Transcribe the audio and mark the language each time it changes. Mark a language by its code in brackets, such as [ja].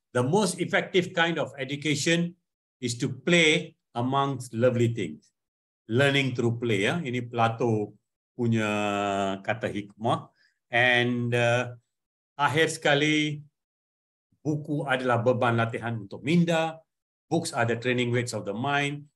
[en] The most effective kind of education is to play amongst lovely things. Learning through play. [ms] Ini Plato punya kata hikmah. And akhir sekali, buku adalah beban latihan untuk minda. [en] Books are the training weights of the mind.